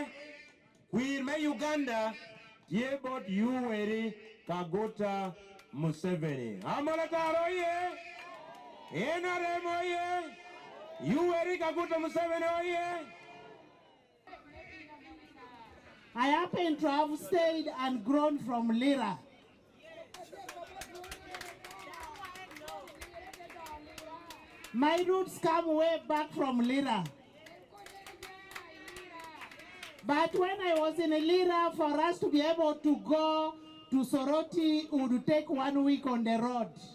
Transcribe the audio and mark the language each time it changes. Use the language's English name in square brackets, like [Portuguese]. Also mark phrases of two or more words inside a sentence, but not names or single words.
[Lango (Uganda)] Queen me Uganda ye bot Yoweri Kaguta Museveni. Amolatar oye. NRM oye. Yoweri Kaguta Museveni oye. [English] I happen to have stayed and grown from Lira. My roots come way back from Lira. But when I was in Lira, for us to be able to go to Soroti, it would take 1 week on the road.